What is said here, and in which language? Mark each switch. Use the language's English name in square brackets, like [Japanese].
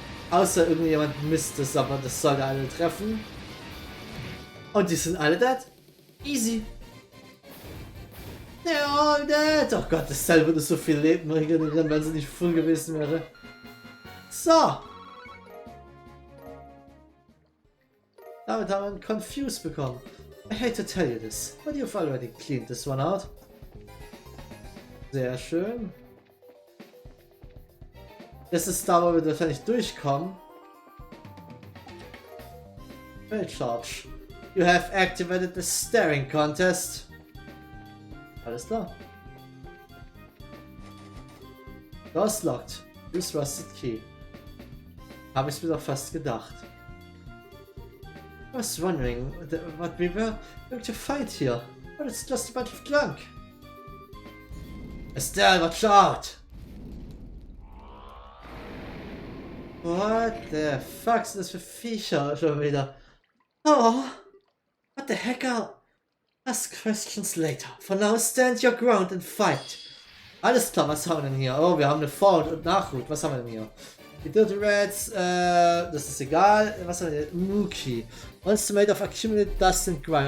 [German] Außer irgendjemand misst es, aber das sollte alle treffen. Und die sind alle dead. Easy. [English] They're all dead. [German] Oh Gott, das Teil würde so viel Leben regenerieren, wenn sie nicht full gewesen wäre. So. Damit haben wir einen Confuse bekommen. [English] I hate to tell you this, but you've already cleaned this one out. [German] Sehr schön. Das ist da, wo wir wahrscheinlich durchkommen. [English] Fail charge. You have activated the staring contest. [German] Alles klar. [English] Door's locked. Use rusted key. [German] Habe ich mir doch fast gedacht. [English] I was wondering what we were going to fight here. But it's just a bunch of junk. Estelle, watch out! What the fuck [German] sind das für Viecher schon wieder? [English] Oh, what the heck are... Ask questions later. For now, stand your ground and fight. [German] Alles klar, was haben wir denn hier? Oh, wir haben eine VOD und Nachhut. Was haben wir denn hier? Die Dirty Rats, das ist egal. Was haben wir denn? Mookie. [English] Monster made of accumulated dust and grime.